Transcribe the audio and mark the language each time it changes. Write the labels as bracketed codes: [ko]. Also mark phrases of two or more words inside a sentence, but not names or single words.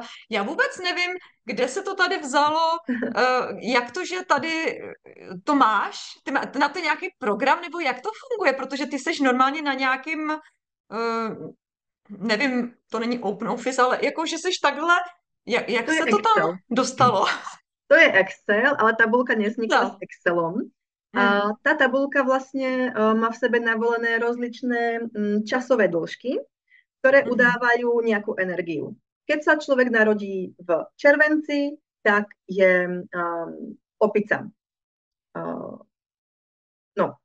[cs] Já vůbec nevím, kde se to tady vzalo, jak to, že tady to máš, ty na to nějaký program, nebo jak to funguje, protože ty jsi normálně na nějakým, nevím, to není Open Office, ale jako, že jsi takhle, jak to se to Excel. tam dostalo? To je Excel, ale tabulka nevznikla No. [sk] s Excelom. Tá tabulka vlastne má v sebe navolené rozličné časové dĺžky, ktoré udávajú nejakú energiu. Keď sa človek narodí v červenci, tak je opica. No.